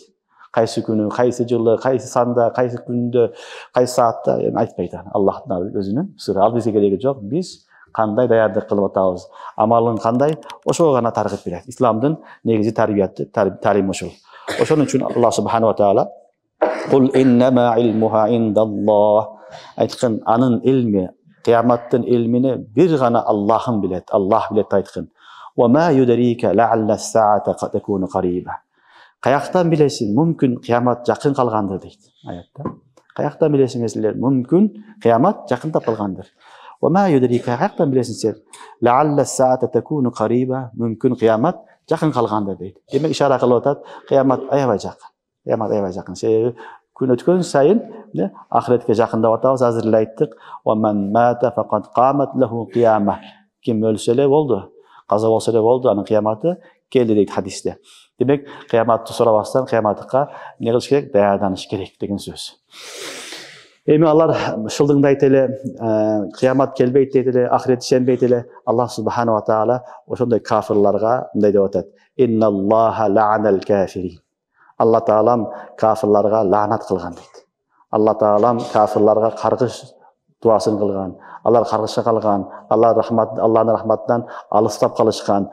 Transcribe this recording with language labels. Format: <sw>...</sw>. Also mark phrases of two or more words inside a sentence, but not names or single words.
<ky>Кайсы күнү, кайсы жылы, кайсы санда, кайсы күндө, кайсы саатта айтпайт. Аллахтын өзүнүн сыры. Ал бизге кереги жок. Биз кандай даярдык кылып атабыз, амалың кандай, ошого гана таргып берет. Исламдын негизи тарбияты, тарим ошол. Ошон үчүн</ky> <ar>الله سبحانه وتعالى قل إنما علمها عند الله.</ar> <ky>Айткан анын илми, кыяматтын илмини бир гана Аллахым билет. Аллах билет айткан.</ky> <ar>وما يدريك لعل الساعة قد تكون قريبا.</ar> <ky>Каяктан билесиң, мүмкүн кыямат жакын калгандыр дейт аятта. Каяктан билесиңер силер, мүмкүн кыямат жакындап калгандыр.</ky> <ar>وما يدريك,</ar> <ky>каяктан билесиң силер,</ky> <ar>لعل الساعة تكون قريبا,</ar> <ky>мүмкүн кыямат жакын калгандыр дейт. Демек ишара кылып атат, кыямат аябай жакын. Кыямат аябай жакын. Себеби күн өткөн сайын ахиретке жакындап атабыз. Азыр эле айттык.</ky> <ar>ومن مات فقد قامت له قيامة.</ar> <ky>Ким өлсө эле болду, каза болсо эле болду, анын кыяматы келди дейт хадисте. Демек кыяматты сурабастан кыяматка эмне кылыш керек? Даярданыш керек деген сөз. Эми алар шылдыңдайт эле, кыямат келбейт дейт эле, ахирет ишенбейт эле. Аллах</ky> <ar>سبحانه وتعالى</ar> <ky>ошондой кафирларга мындай деп атат:</ky> <ar>"إن الله لعن الكافرين."</ar> <ky>Алла таалам кафирларга лаанат кылган дейт. Алла таалам кафирларга каргыш дуасын кылган. Алар каргышка калган. Алар Аллахтын рахматынан алыстап калышкан.</ky>